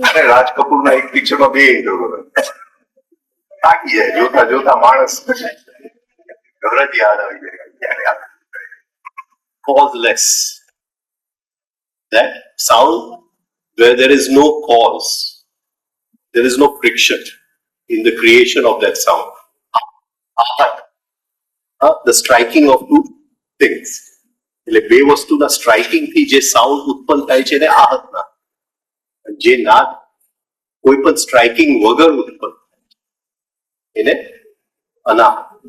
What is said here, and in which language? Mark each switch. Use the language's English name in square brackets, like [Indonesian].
[Gujarati] રાજ કપૂર ના એક પિક્ચરમાં બે ઇન્ટરવલ થાકી જાય, જોતા જોતા માણસ ગરજ યાદ આવી જાય. [English] Causeless, that sound where there is no cause, there is no friction in the creation of that sound. The striking of two things, [Gujarati] એટલે બે વસ્તુના સ્ટ્રાઇકિંગ થી જે સાઉન્ડ ઉત્પન્ન થાય છે એને આહત નાદ. જે નાદ કોઈ પણ સ્ટ્રાઇકિંગ વગર ઉત્પન્ન એને અનાહત.